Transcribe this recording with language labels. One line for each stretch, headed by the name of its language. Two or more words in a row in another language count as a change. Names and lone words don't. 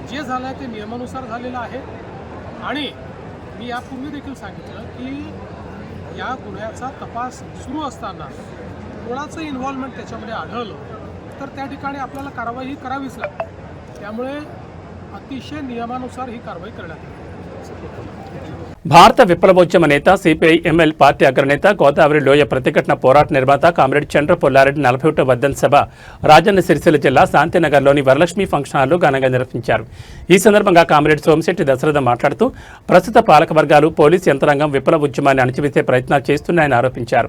Marathi: जे झालं आहे ते नियमानुसार झालेलं आहे. आणि मी यापूर्वी देखील सांगितलं की या गुन्ह्याचा तपास सुरू असताना कोणाचं इन्व्हॉल्वमेंट त्याच्यामध्ये आढळलं तर त्या ठिकाणी आपल्याला कारवाई ही करावीच लागते. त्यामुळे अतिशय नियमानुसार ही कारवाई करण्यात येईल.
Telugu: భారత విప్లవోద్యమ నేత సిపిఐ ఎంఎల్ పార్టీ అగ్రనేత గోదావరి లోయ ప్రతిఘటన పోరాట నిర్మాత కామ్రేడ్ చంద్ర పుల్లారెడ్డి 41వ వర్ధంతి సభ రాజన్న సిరిసిల్ల జిల్లా శాంతినగర్లోని వరలక్ష్మి ఫంక్షన్ హాల్లో ఘనంగా నిర్వహించారు. ఈ సందర్భంగా కామ్రేడ్ సోమిశెట్టి దశరథ మాట్లాడుతూ ప్రస్తుత పాలకవర్గాలు పోలీసు యంత్రాంగం విప్లవ ఉద్యమాన్ని అణచివేసే ప్రయత్నాలు చేస్తున్నాయని ఆరోపించారు.